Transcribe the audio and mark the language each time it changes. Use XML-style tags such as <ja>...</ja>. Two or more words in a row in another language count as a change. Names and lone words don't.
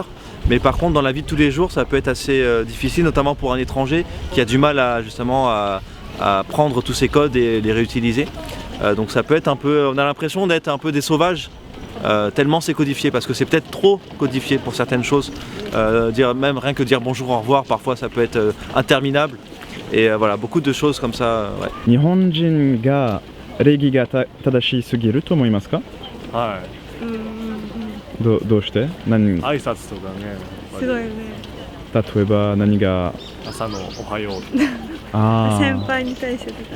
<fr>Mais par contre dans la vie de tous les jours ça peut être assez difficile, notamment pour un étranger qui a du mal à prendre tous ces codes et les réutiliser. Donc ça peut être un peu, on a l'impression d'être un peu des sauvages. Tellement c'est codifié, parce que c'est peut-être trop codifié pour certaines choses. Même rien que dire bonjour, au revoir, parfois ça peut être interminable. Et voilà, beaucoup de choses comme ça. Ouais.</fr> <ja>日本人が礼儀が正しすぎると思いますか？はどうして何挨拶とかね、すごいね。例えば何が朝のおはよう。先輩に対してとかね。</ja>